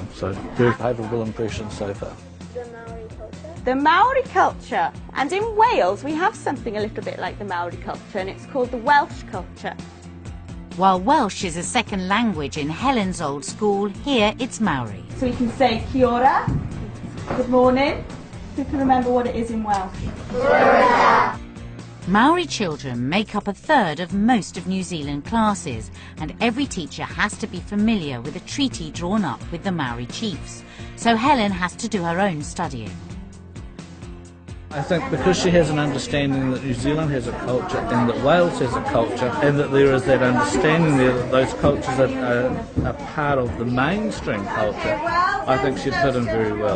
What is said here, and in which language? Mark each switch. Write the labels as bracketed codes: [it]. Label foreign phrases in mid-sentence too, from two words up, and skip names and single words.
[en] So very favourable impression so far. The Maori culture. And in Wales we have something a little bit like the Maori culture, and it's called the Welsh culture. While Welsh is a second language in Helen's old school, here it's Maori. So we can say [mi] kia ora, [en] good morning. Who can remember what it is in Welsh? [mi] Kia ora. [en] Maori children make up a third of most of New Zealand classes, and every teacher has to be familiar with a treaty drawn up with the Maori chiefs. So Helen has to do her own studying. I think because she has an understanding that New Zealand has a culture and that Wales has a culture, and that there is that understanding there that those cultures are part of the mainstream culture, I think she'd fit in very well.